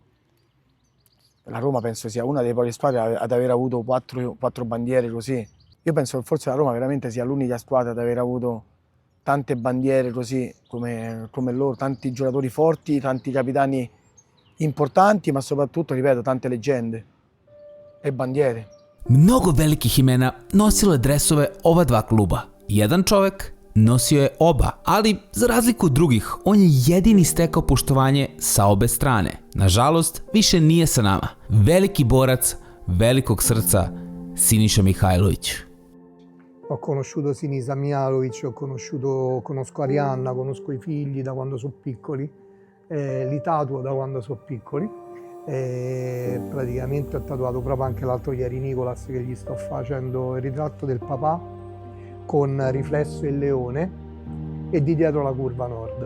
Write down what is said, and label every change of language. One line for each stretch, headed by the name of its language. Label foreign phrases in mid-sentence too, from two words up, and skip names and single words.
Italian: La Roma penso sia una delle poche squadre ad aver avuto quattro bandiere così. Io penso che forse la Roma veramente sia l'unica squadra ad aver avuto tante bandiere così come loro, tanti giocatori forti, tanti capitani importanti, ma soprattutto, ripeto, tante leggende e bandiere.
Serbian: Mnogo velikih imena nosilo je dresove ova dva kluba. Jedan čovek nosio je oba, ali za razliku od drugih, on je jedini stekao poštovanje sa obe strane. Nažalost, više nije sa nama. Veliki borac, velikog srca, Siniša Mihajlović.
Italian: Ho conosciuto Sinisa Mihajlović, conosco Arianna, conosco i figli da quando sono piccoli, li tatuo da quando sono piccoli. Praticamente ho tatuato proprio anche l'altro ieri Nicolas, che gli sto facendo il ritratto del papà con riflesso il leone e di dietro la curva nord.